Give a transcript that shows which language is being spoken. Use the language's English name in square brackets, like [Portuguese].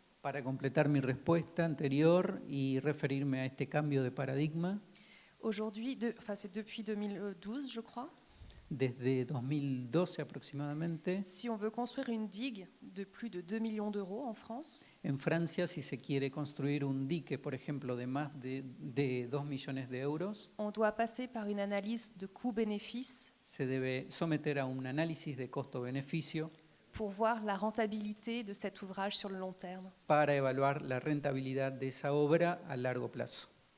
[Spanish] Para completar mi respuesta anterior y referirme a este cambio de paradigma, [French] Aujourd'hui, c'est depuis 2012, je crois. [Spanish] desde 2012 aproximadamente, [French] Si on veut construire une digue de plus de 2 millions d'euros en France, [Spanish] en Francia, si se quiere construir un dique, por ejemplo, de más de 2 millones de euros, [French] on doit passer par une analyse de coût-bénéfice [Spanish] se debe someter a un análisis de costo-beneficio [French] pour voir la rentabilité de cet ouvrage sur le long terme. [Spanish] para evaluar la rentabilidad de esa obra a largo plazo.